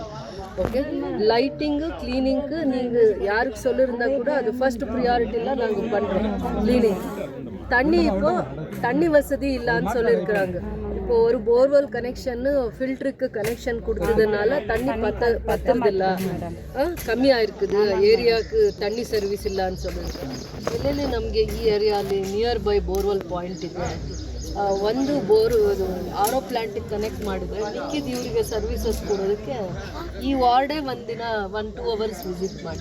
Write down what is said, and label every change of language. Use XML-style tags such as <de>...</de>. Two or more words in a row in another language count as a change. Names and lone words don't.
<ta>ஓகே, லைட்டிங்கு க்ளீனிங்க்கு நீங்கள் யாருக்கு சொல்லியிருந்தா கூட அது</ta> <en>first priorityலாம்</en> <ta>நாங்கள் பண்ணுறோம். க்ளீனிங் தண்ணி வசதி இல்லைன்னு சொல்லியிருக்கிறாங்க. இப்போ ஒரு</ta> <en>borewell connectionனு</en> <ta>ஃபில்ட்ருக்கு கனெக்ஷன் கொடுத்ததுனால தண்ணி பத்துறதில்ல,</ta> <kn>ಕಮ್ಮಿ ಆಯ್ತದೆ. ಏರಿಯಾಕ್ಕೆ ತಣ್ಣಿ ಸರ್ವಿಸ್ ಇಲ್ಲ ಅಂತ சொல்லியிருக்காங்க. ಎಲ್ಲೆಲ್ಲಿ ನಮಗೆ ಈ ಏರಿಯಾಲಿ</kn> <en>near by borewell point</en> <kn>ಇದೆ. ಒಂದು</kn> <en>RO plantಗೆ connect</en> <kn>ಮಾಡಿದ್ರೆ ಮಿಕ್ಕಿದ ಇವರಿಗೆ ಸರ್ವಿಸಸ್ ಕೊಡೋದಕ್ಕೆ ಈ ವಾರ್ಡೇ ಒಂದಿನ</kn> <en>1-2 hours visit</en> <kn>ಮಾಡಿ.</kn>